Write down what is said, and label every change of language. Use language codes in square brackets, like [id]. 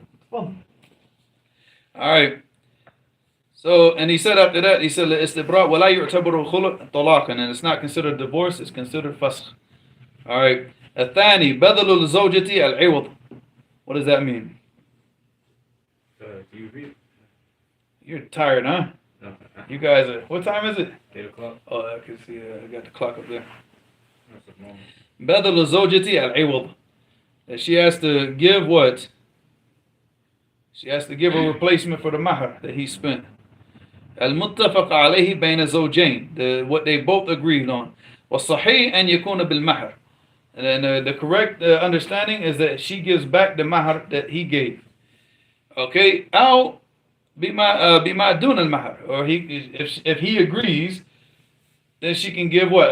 [en] All right. So, and he said after that, he said, istibra wala yu'tabaru khulu' talaqan, and it's not considered divorce, it's considered fasakh. All right. [ar] الثاني بذل الزوجة العوض. [en] What does that mean? Do you read? You're tired, huh? No. You guys are, what time is it? 8 o'clock. Oh, I can see, I got the clock up there. That's a moment. [ar] بدل الزوجة العوض. [en] That she has to give what? She has to give a replacement for the mahar that he spent. [ar] المتفق عليه بين الزوجين. [en] What they both agreed on. [ar] والصحيح أن يكون بالمهر. [en] And then the correct understanding is that she gives back the mahar that he gave. Okay, [ar] أو بما دون المهر, [en] or if he agrees, then she can give what?